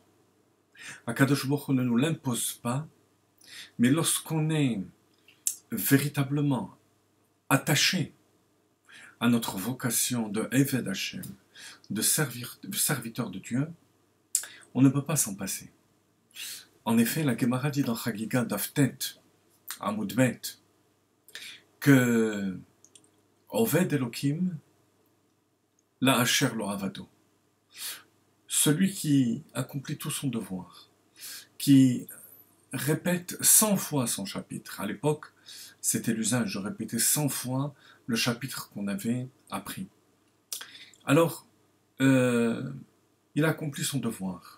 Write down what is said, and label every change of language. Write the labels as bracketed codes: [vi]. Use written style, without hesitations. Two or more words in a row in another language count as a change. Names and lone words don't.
[fr] Akadosh Baruch Hu ne nous l'impose pas, mais lorsqu'on est véritablement attaché à notre vocation de [he] עבד השם, [fr] de serviteur de Dieu, on ne peut pas s'en passer. En effet, la Gemara dit dans Chagiga [he] דף ט, עמוד ב, [fr] que [he] עובד אלוקים, לאשר לא עבדו, [fr] celui qui accomplit tout son devoir, qui répète 100 fois son chapitre. À l'époque, c'était l'usage de répéter 100 fois le chapitre qu'on avait appris. Alors, il a accompli son devoir.